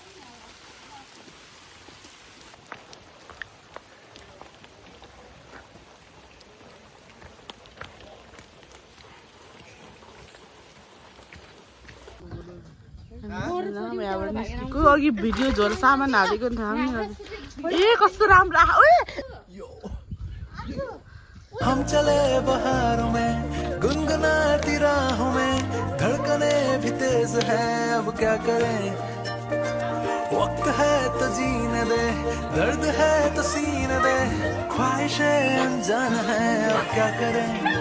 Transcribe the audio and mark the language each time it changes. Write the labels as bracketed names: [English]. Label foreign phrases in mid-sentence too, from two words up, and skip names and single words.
[Nepali] यहाँबाट निस्केको अघि भिडियो झोल सामान हालेको नि थाहा पनि ए कस्तो राम्रो [Hindi] हम चले बहारों में गुनगुनाती राहों में धड़कने भी तेज है अब क्या करें वक्त है तो जीने दे दर्द है तो सीने दे ख्वाहिशें अनजान है अब क्या करें